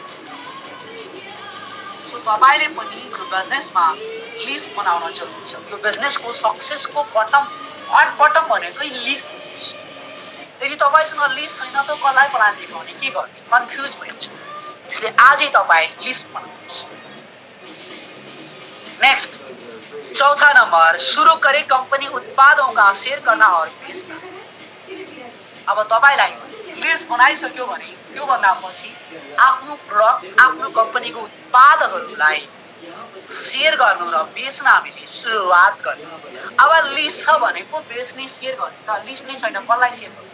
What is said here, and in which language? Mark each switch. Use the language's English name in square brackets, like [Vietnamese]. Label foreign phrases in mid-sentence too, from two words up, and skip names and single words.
[Nepali] सो तपाईले पनि यो बिजनेसमा लिस्ट बनाउन जरुरी छ। यो बिजनेसको सक्सेसको बटम भनेकै लिस्ट हो। यदि तपाईसँग लिस्ट छैन त कसलाई प्लान देखाउने, के गर्ने, कन्फ्युज भइन्छ। इसलिए आजै तपाईँ लिस्ट बनाउनुहोस्। [Hindi] नेक्स्ट, चौथा नंबर, शुरू करें कंपनी उत्पादों का शेयर करना और बेचना। [Nepali] अब तपाईलाई लिस्ट बनाइसक्यो भने त्यो भन्दा पछि आफ्नो प्रोडक्ट, आफ्नो कम्पनीको उत्पादहरूलाई शेयर गर्नु र बेच्न हामीले सुरुवात गर्ने। अब लिस्ट छ भने पो बेच्ने, शेयर गर्ने। त लिस्ट नै छैन कसलाई शेयर गर्ने?